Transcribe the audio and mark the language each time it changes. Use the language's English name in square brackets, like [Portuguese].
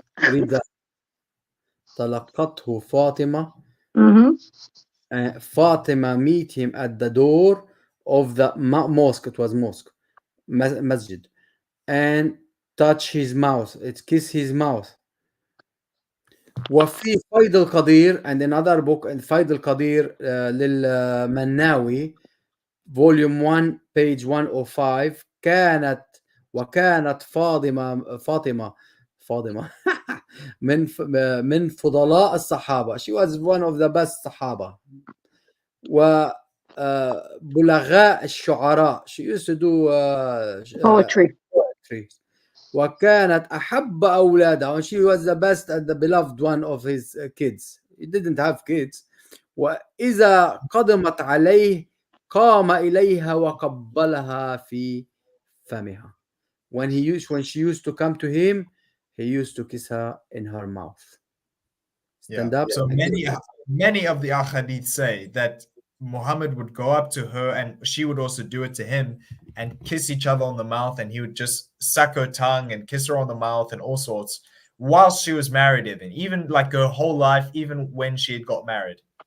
[English] Read that. [Arabic] تلقته فاطمة. [English] Fatima meet him at the door of the mosque, it was mosque, masjid, and touch his mouth, it kiss his mouth. وفي فيض القدير, and another book, فيض القدير للمناوي volume 1 page 105, [Arabic] وكانت فاطمة من فضلاء الصحابة, [English] she was one of the best صحابة. [Arabic] بلغاء الشعراء, [English] she used to do poetry. [Arabic] وكانت أحب أولادها, [English] and she was the best and the beloved one of his kids. He didn't have kids. [Arabic] وإذا قدمت عليه قام إليها وقبلها في فمها. [English] When she used to come to him, he used to kiss her in her mouth. Stand up. So many of the ahadith say that Muhammad would go up to her and she would also do it to him and kiss each other on the mouth, and he would just suck her tongue and kiss her on the mouth and all sorts whilst she was married, even like her whole life, even when she had got married.